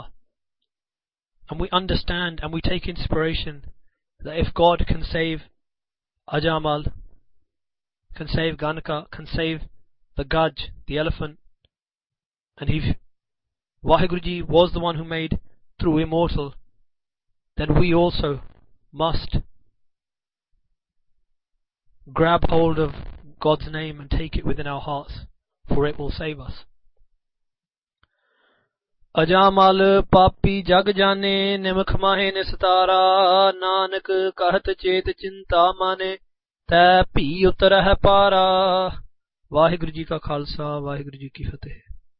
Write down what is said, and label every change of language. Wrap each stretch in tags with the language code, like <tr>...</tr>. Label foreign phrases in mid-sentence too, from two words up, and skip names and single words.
<en>And we understand and we take inspiration that if God can save Ajaamal, can save Ganika, can save the Gaj, the elephant, and if Vaheguruji was the one who made Dhroo immortal, then we also must grab hold of God's name and take it within our hearts, for it will save us.</en> <pa>ਅਜਾਮਲ ਪਾਪੀ ਜਗ ਜਾਨੇ, ਨਿਮਖ ਮਾਹੇ ਨਿਸਤਾਰਾ, ਨਾਨਕ ਕਹਤ ਚੇਤ ਚਿੰਤਾਮਣਿ, ਤੈ ਭੀ ਉਤਰਹਿ ਪਾਰਾ। ਵਾਹਿਗੁਰੂ ਜੀ ਕਾ ਖਾਲਸਾ, ਵਾਹਿਗੁਰੂ ਜੀ ਕੀ ਫਤਿਹ।</pa>